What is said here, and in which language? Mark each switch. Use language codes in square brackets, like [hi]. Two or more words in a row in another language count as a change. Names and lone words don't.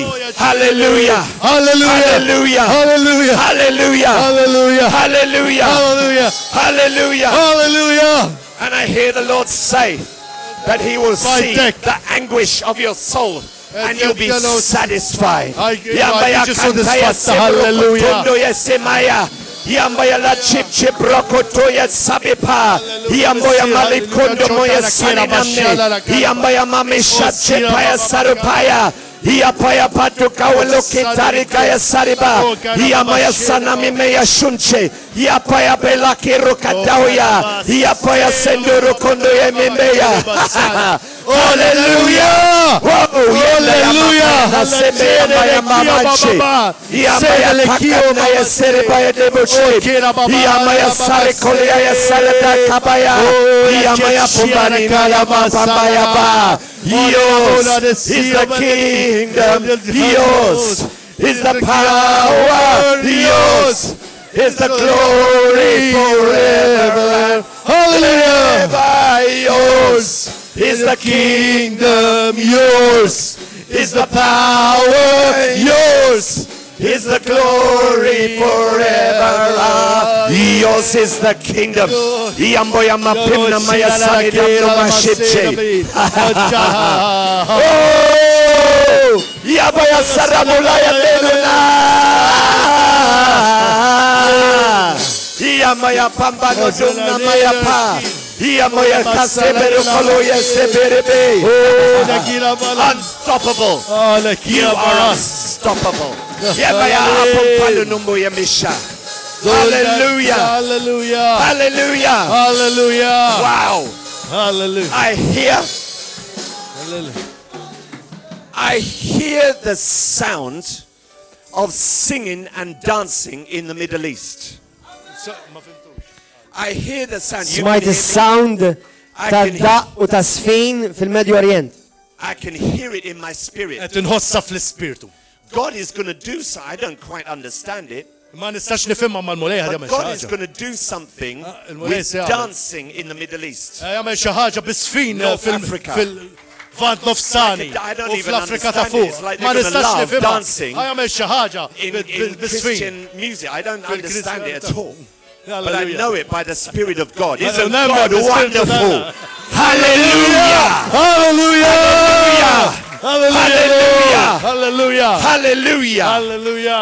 [en] Hallelujah. Hallelujah. Hallelujah. Hallelujah. Hallelujah. Hallelujah. Hallelujah. Hallelujah. Hallelujah. And I hear the Lord say that He will see the anguish of your soul. And you'll be satisfied. Hallelujah. Yambaya la chip chip rokotoya sabipa. Yamboya malikondo moya saninamne. Yambaya mamisha chipaya sarupaya. Yapaya patu kawaloki tarika ya sariba. Yamaya sanami meya shunche. Yapaya belaki rokadauya. Yapaya senduru kondo ya mimeya. Hallelujah! Hallelujah! Yambaya mamache. Yambaya kakana ya seribaya debuche. Yambaya sarikolia ya sarada kabaya. Yambaya pumbani na ya mapambaya ba. Yours is the kingdom. Yours is the power. Yours is the glory forever. Hallelujah! Yours is the kingdom. Yours is the power. Yours is the glory forever. Yours is the kingdom. Yamboya mapimna maya sanidamno mashipche. Oh, yabaya saramulaya denuna. Yamaya pambano dunna maya pa. Yamoya kaseberu koloya seberebe. Unstoppable. You are unstoppable. Yamaya apumpalu numbo yamisha. Hallelujah. Hallelujah. Hallelujah. Hallelujah. Wow. Hallelujah. I hear the sound of singing and dancing in the Middle East. I hear the sound. [mt] Smajt is-sound ta' daq u ta' sfin fil-Medju Orient. [en] I can hear it in my spirit. [mt] Qed inħossa fl-ispirtu. [en] God is going to do so. I don't quite understand it. [mt] Ma nistax nifhimha mal-mulej [en] But God is going to do something with dancing in the Middle East. [mt] Jagħmel xi ħaġa bis-sfin fil-Vant Nofsani u fl-Afrika ta' fuq. Ma nistax nifhimha. Jagħmel xi ħaġa [en] In Christian music, I don't understand it at all. But I know it by the Spirit of God. Isn't God wonderful? Hallelujah! Hallelujah! Hallelujah! Hallelujah! Hallelujah! Hallelujah!